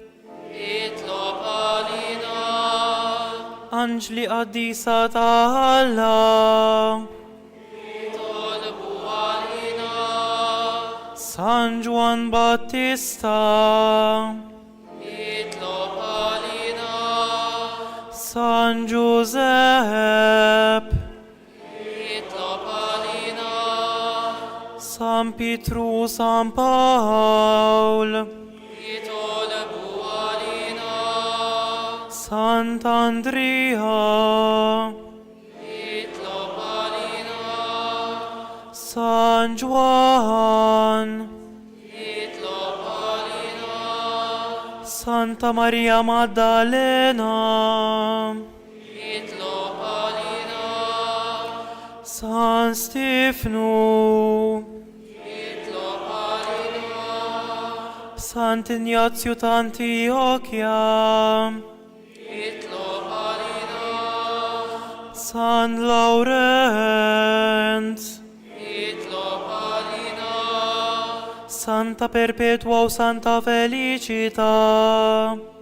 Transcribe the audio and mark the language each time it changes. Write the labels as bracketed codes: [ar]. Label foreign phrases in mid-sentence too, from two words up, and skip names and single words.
[mt] Anġli qaddisa ta' Alla San Juan Battista San Giuseppe San Pietru, San Paul Sant'Andrea San Juan Santa Maria Maddalena San Stefano Sant'Ignazio d'Antiochia San Laurent Santa Perpetua o Santa Felicita